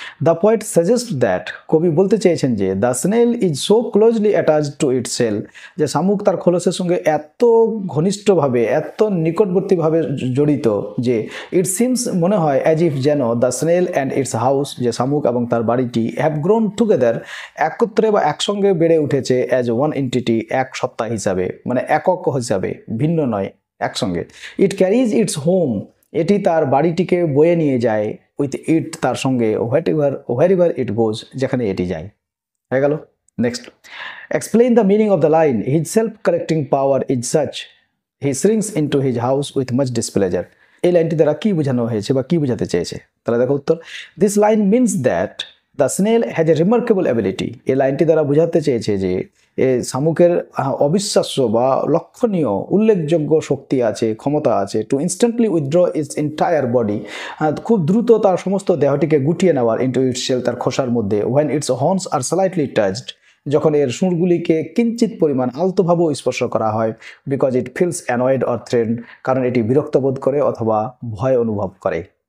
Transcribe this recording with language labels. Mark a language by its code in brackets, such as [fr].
[en] the poet suggest that, [bn] কবি বলতে চেয়েছেন যে [en] the snail is so closely attached to its shell, [bn] যে শামুক তার খোলসের সঙ্গে এত ঘনিষ্ঠভাবে, এত নিকটবর্তীভাবে জড়িত যে ইট সিমস, মনে হয়, অ্যাজ ইফ, যেন [en] the snail and its house, [bn] যে শামুক এবং তার বাড়িটি, হ্যাভ গ্রোন টুগেদার, একত্রে বা একসঙ্গে বেড়ে উঠেছে, অ্যাজ ওয়ান এন্টিটি, এক সত্তা হিসাবে, মানে একক হিসাবে, ভিন্ন নয়, একসঙ্গে। [en] it carries its home, [bn] এটি তার বাড়িটিকে বয়ে নিয়ে যায়, উইথ ইট, তার সঙ্গে, [en] wherever it goes, [bn] যেখানে এটি যায়। হয়ে গেল? [en] Next, explain the meaning of the line his self collecting power is such, he shrinks into his house with much displeasure. [bn] এই লাইনটি দ্বারা কি বোঝানো হয়েছে বা কি বোঝাতে চেয়েছে? তাহলে দেখো উত্তর, [en] This line means that the snail has a remarkable ability. [bn] এই লাইনটি দ্বারা বোঝাতে চেয়েছে যে শামুকের অবিশ্বাস্য বা লক্ষণীয় উল্লেখযোগ্য শক্তি আছে, ক্ষমতা আছে, [en] to instantly withdraw its entire body, [bn] খুব দ্রুত তার সমস্ত দেহটিকে গুটিয়ে নেওয়ার, ইন্টু ইটস শেল, তার খোসার মধ্যে, [en] when its horns are slightly touched, [bn] যখন এর সুরগুলিকে কিঞ্চিত পরিমাণ আলতোভাবেও স্পর্শ করা হয়, [en] because it feels annoyed or threatened, [bn] কারণ এটি বিরক্ত বোধ করে অথবা ভয় অনুভব করে।